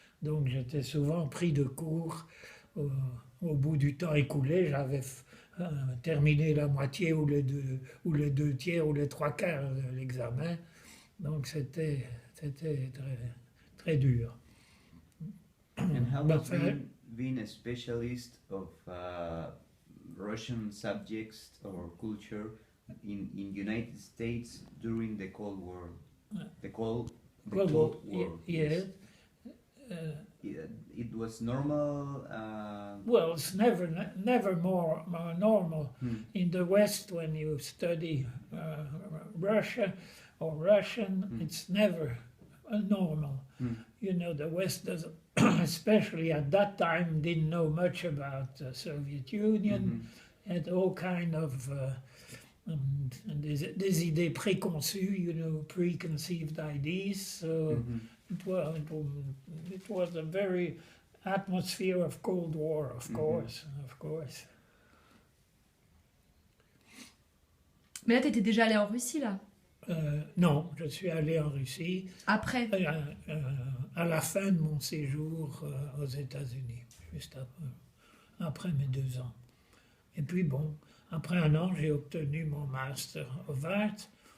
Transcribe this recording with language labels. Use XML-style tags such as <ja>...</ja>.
<fr>Donc j'étais souvent pris de court. Au bout du temps écoulé, j'avais terminé la moitié ou les 2 tiers ou les 3 quarts de l'examen. Donc c'était très, très dur.</fr> <en>And how was being a specialist of Russian subjects or culture in United States during the Cold War? The Cold War. Yes. It was normal. Well, it's never more normal. In the West, when you study Russia or Russian, it's never normal. You know, the West doesn't, especially at that time, didn't know much about the Soviet Union, and all kind of</en> <fr>des idées préconçues,</fr> <en>you know, preconceived ideas. So it was a very atmosphere of Cold War, of course.</en> <fr>Mais là, tu étais déjà allé en Russie, là? Non, je suis allé en Russie. Après? À la fin de mon séjour aux États-Unis, juste après mes 2 ans. Et puis bon, après 1 an, j'ai obtenu mon Master of Arts.</fr>